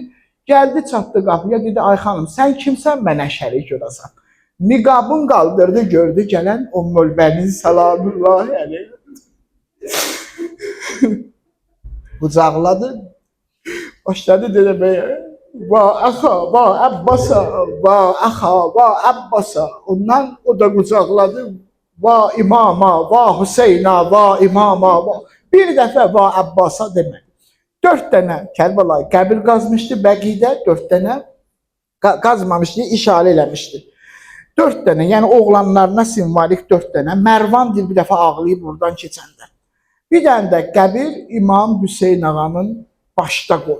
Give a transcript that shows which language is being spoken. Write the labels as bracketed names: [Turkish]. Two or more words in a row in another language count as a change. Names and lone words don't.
[Azerbaijani] Gəldi, çatdı qapıya, dedi, ay xanım, sən kimsən mənə şərik olasan? Niqabın qaldırdı, gördü gələn Ümmülbənin [Arabic] سلام الله عليه. [Azerbaijani] Qucaqladı, başladı deməyə. [Arabic] وا أخا، وا عباسا، وا أخا، وا عباسا. [Azerbaijani] Ondan o da qucaqladı. [Arabic] وا إماما، وا حسينا، وا إماما، وا. [Azerbaijani] Bir dəfə [Arabic] وا عباسا [Azerbaijani] demədi. 4 dənə Kərbəlayı qəbir qazmışdı Bəqidə, 4 dənə qazmamışdı, işarə eləmişdi. 4 dənə, yəni oğlanlarına simvolik 4 dənə. Mərvan dil bir dəfə ağlayıb buradan keçəndə. Bir dənə də qəbir İmam Hüseyn ağanın başda qoyub.